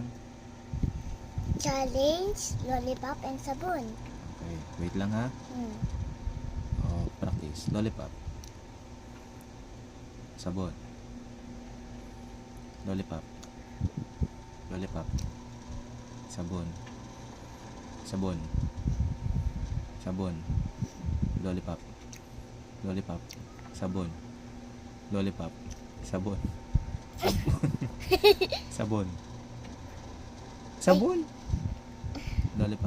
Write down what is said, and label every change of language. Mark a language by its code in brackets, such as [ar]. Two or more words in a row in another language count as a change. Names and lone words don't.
[tl] Challenge, lollipop, and sabon. Okay, wait lang ha. Oh, practice. Lollipop. Sabon. Lollipop. Lollipop. Sabon. Sabon. Sabon. Lollipop. Lollipop. Sabon. Lollipop. Sabon. Sabon. Sabon. Lollipop.